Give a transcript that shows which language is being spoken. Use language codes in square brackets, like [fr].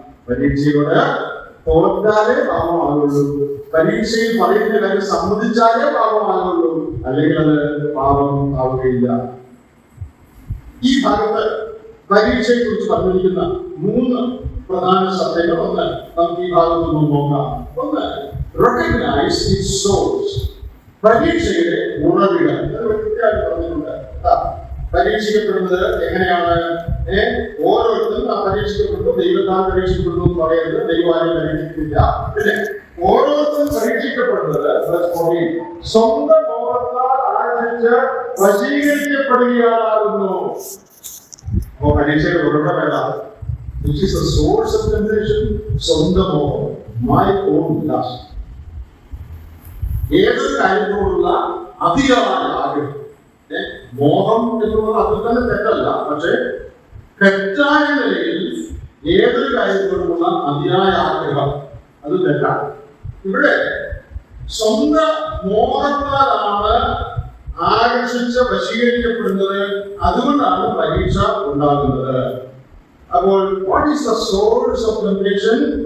[ml] പരീക്ഷയോട് തോറ്റാലേ പാപമാകുള്ളൂ. പരീക്ഷയിൽ പറയുന്ന കാര്യം സമ്മതിച്ചാലേ പാപമാകുള്ളൂ, അല്ലെങ്കിൽ അത് പാപം ആവുകയില്ല. ഈ ഭാഗത്ത് പരീക്ഷയെ കുറിച്ച് പറഞ്ഞിരിക്കുന്ന 3 പ്രധാന സത്യങ്ങൾ ഒന്ന് നമുക്ക് ഈ ഭാഗത്ത് നിന്ന് നോക്കാം. [en] ഒന്ന്, recognize its source. [ml] പരീക്ഷയുടെ ഉറവിടം കൃത്യമായിട്ട് പറഞ്ഞിട്ടുണ്ട്. പരീക്ഷിക്കപ്പെടുന്നത് എങ്ങനെയാണ്? ഓരോരുത്തരും പരീക്ഷിക്കപ്പെട്ടു, ദൈവത്താൽ പരീക്ഷിക്കപ്പെടുന്നു എന്ന് പറയരുത്. ദൈവമാരും പരീക്ഷിക്കില്ല. പിന്നെ ഓരോരുത്തരും പരീക്ഷിക്കപ്പെടുന്നത് സ്വന്തം മോഹത്താൽ ആചരിച്ച് വശീകരിക്കപ്പെടുകയാകുന്നു. അപ്പോ പരീക്ഷയുടെ ഉറവിടം ഏതാണ്? [en] Which is the source of temptation? [ml] സ്വന്തം മോഹം, [en] my own lust. [ml] ഏതൊരു കാര്യത്തോടുള്ള അതിയായ ആഗ്രഹം. മോഹം എന്നുള്ളത് അതിൽ തന്നെ തെറ്റല്ല, പക്ഷെ തെറ്റായ നിലയിൽ ഏതൊരു കാര്യത്തോടുമുള്ള അതിയായ ആഗ്രഹം അത് തെറ്റാണ്. ഇവിടെ സ്വന്തം മോഹത്താലാണ് ആകർഷിച്ച് വശീകരിക്കപ്പെടുന്നത്. അതുകൊണ്ടാണ് പരീക്ഷ ഉണ്ടാകുന്നത്. [en] അപ്പോൾ what is the source of temptation?